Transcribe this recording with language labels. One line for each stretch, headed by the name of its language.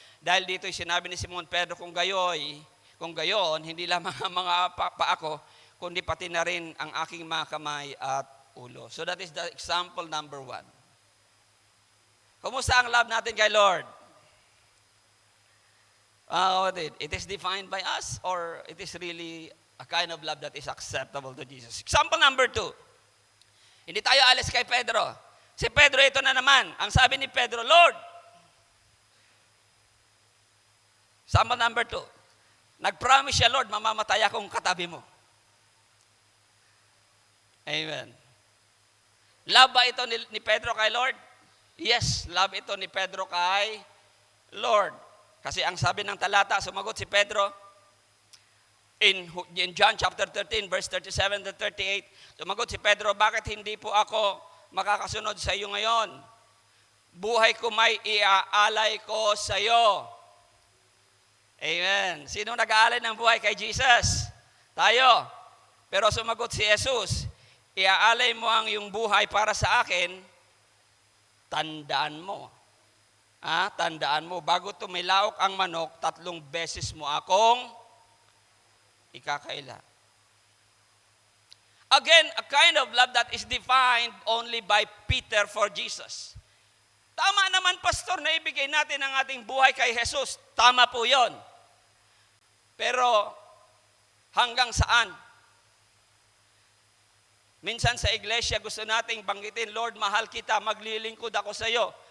Filipino: Dahil dito'y sinabi ni Simon Pedro, kung gayon, hindi lamang ang mga paa ko, kundi pati na rin ang aking mga kamay at ulo.
English: So that is the example number 1.
Filipino: Kumusta ang love natin kay Lord?
English: It is defined by us or it is really a kind of love that is acceptable to Jesus? Example number 2.
Filipino: Hindi tayo alis kay Pedro. Si Pedro, ito na naman. Ang sabi ni Pedro, Lord.
English: Example number 2.
Filipino: Nag-promise siya, Lord, mamamatay akong katabi mo. Amen. Love ba ito ni Pedro kay Lord? Yes, love ito ni Pedro kay Lord. Kasi ang sabi ng talata, sumagot si Pedro,
English: in John chapter 13, verse 37 to 38,
Filipino: sumagot si Pedro, bakit hindi po ako makakasunod sa iyo ngayon? Buhay ko may iaalay ko sa iyo. Amen. Sino nag-aalay ng buhay kay Jesus? Tayo. Pero sumagot si Jesus, iaalay mo ang iyong buhay para sa akin, tandaan mo. Tandaan mo, bago tumilaok ang manok, 3 beses mo akong ikakaila.
English: Again, a kind of love that is defined only by Peter for Jesus.
Filipino: Tama naman, Pastor, na ibigay natin ang ating buhay kay Jesus. Tama po yon. Pero hanggang saan? Minsan sa iglesia gusto nating banggitin, Lord, mahal kita, maglilingkod ako sa iyo.